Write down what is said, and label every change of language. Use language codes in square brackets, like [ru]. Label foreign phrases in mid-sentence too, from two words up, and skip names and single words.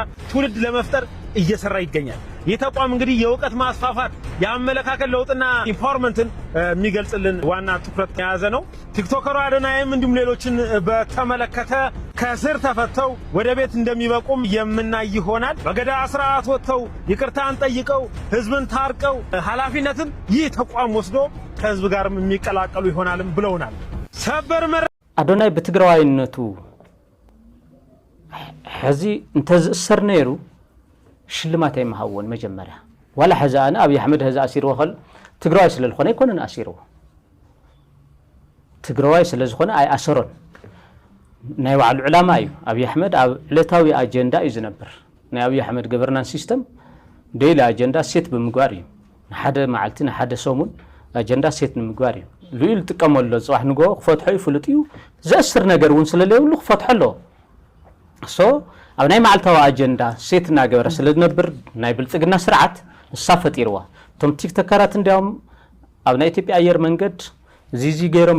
[am] ትውልድ ለመፍጠር እየሰራ ይገኛል። ይህ ተቋም እንግዲህ የእውቀት ማስፋፋት፣ የአመለካከት ለውጥና ኢንፎርመንትን የሚገልጽልን ዋና ትኩረት የያዘ ነው። ቲክቶከሩ አዶናይም እንዲሁም ሌሎችን በተመለከተ ከእስር ተፈተው ወደ ቤት እንደሚበቁም የምናይ ይሆናል። በገዳ ስርዓት ወጥተው ይቅርታን ጠይቀው ህዝብን ታርቀው ኃላፊነትን ይህ ተቋም ወስዶ ከህዝብ ጋርም የሚቀላቀሉ ይሆናልም ብለውናል። ሰበር አዶናይ በትግራዋይነቱ [ti] ሕዚ እንተዝእሰር ነይሩ ሽልማት አይመሃወን መጀመሪያ ወላ ሕዛና አብይ አሕመድ ሕዛ አሲርዎ ኸል ትግራዋይ ስለዝኾነ ይኮነን አሲርዎ ትግራዋይ ስለዝኾነ አይ አሰሮን ናይ ባዕሉ ዕላማ እዩ። አብይ አሕመድ ኣብ ዕለታዊ አጀንዳ እዩ ዝነብር። ናይ አብይ አሕመድ [en] governance system daily agenda set [ti] ብምግባር እዩ። ንሓደ መዓልቲ ንሓደ ሰሙን [en] agenda set [ti] ንምግባር እዩ። ልኡል ጥቀመሎ ጽባሕ ንጎ ክፈትሖ ይፍልጥ እዩ። ዘእስር ነገር እውን ስለለይብሉ ክፈትሖ ኣሎ። ሶ ኣብ ናይ መዓልታዊ [en] agenda set [ti] እናገበረ ስለዝነብር ናይ ብልጽግና ስርዓት ንሳ ፈጢርዋ። እቶም ቲክቶከራት እንዲያውም ኣብ ናይ ኢትዮጵያ ኣየር መንገድ ዚዚ ገይሮም